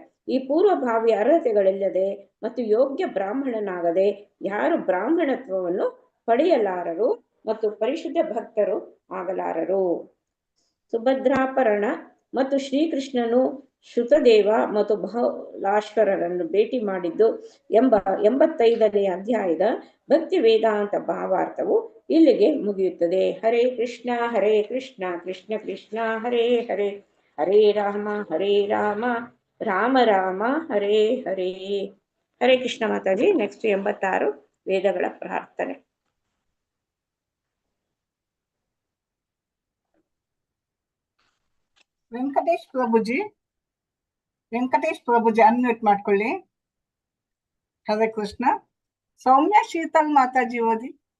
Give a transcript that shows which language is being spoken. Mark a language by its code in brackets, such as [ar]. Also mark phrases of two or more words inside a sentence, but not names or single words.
[kn] ಈ ಪೂರ್ವಭಾವಿ ಅರ್ಹತೆಗಳಿಲ್ಲದೆ ಮತ್ತು ಯೋಗ್ಯ ಬ್ರಾಹ್ಮಣನಾಗದೆ ಯಾರು ಬ್ರಾಹ್ಮಣತ್ವವನ್ನು ಪಡೆಯಲಾರರು ಮತ್ತು ಪರಿಶುದ್ಧ ಭಕ್ತರು ಆಗಲಾರರು. ಸುಭದ್ರಾಪರಣ ಮತ್ತು ಶ್ರೀಕೃಷ್ಣನು ಶ್ರುತದೇವ ಮತ್ತು ಬಹಳಾಶ್ವರರನ್ನು ಭೇಟಿ ಮಾಡಿದ್ದು ಎಂಬ 85ನೇ ಅಧ್ಯಾಯದ ಭಕ್ತಿ ವೇದಾಂತ ಭಾವಾರ್ಥವು ಇಲ್ಲಿಗೆ ಮುಗಿಯುತ್ತದೆ. [sa] ಹರೇ ಕೃಷ್ಣ ಕೃಷ್ಣ ಕೃಷ್ಣ ಹರೇ ಹರೇ, ಹರೇ ರಾಮ ರಾಮ ರಾಮ ಹರೇ ಹರೇ. ಹರೇ ಕೃಷ್ಣ [kn] ಮಾತಾಜಿ. ನೆಕ್ಸ್ಟ್ 86 ವೇದಗಳ ಪ್ರಾರ್ಥನೆ. ವೆಂಕಟೇಶ್ ಪ್ರಭುಜಿ ಅನ್ಮ್ಯೂಟ್ ಮಾಡ್ಕೊಳ್ಳಿ. [sa] ಹರೇ ಕೃಷ್ಣ. [kn] ಸೌಮ್ಯ ಶೀತಲ್ ಮಾತಾಜಿ ಓದಿ.